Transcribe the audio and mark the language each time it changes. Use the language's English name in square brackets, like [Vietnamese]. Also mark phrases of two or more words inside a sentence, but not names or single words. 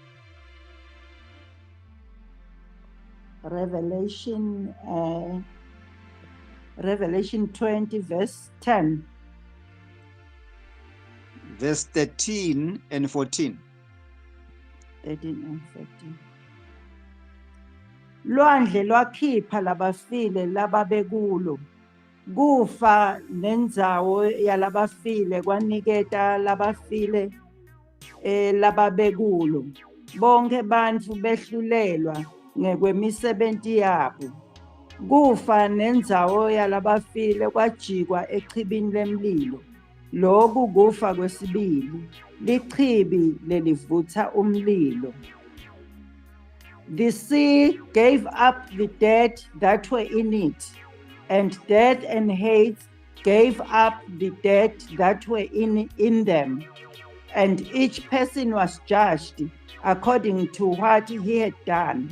[English] Revelation 20, verse 10. Verse 13 and 14. 13 and 14. [Swati] Lwandle lwakhipha labafile lababekulo, kufa nendzawo yalabafile kwaniketa labafile lababekulo, bonke bantfu behlulelwa ngekwemisebenzi yabo. Kufa nendzawo yalabafile kwajikwa echibini lemlilo. Loku kufa kwesibili, lichibi lelivutha umlilo. [English] The sea gave up the dead that were in it, and death and hate gave up the dead that were in them. And each person was judged according to what he had done.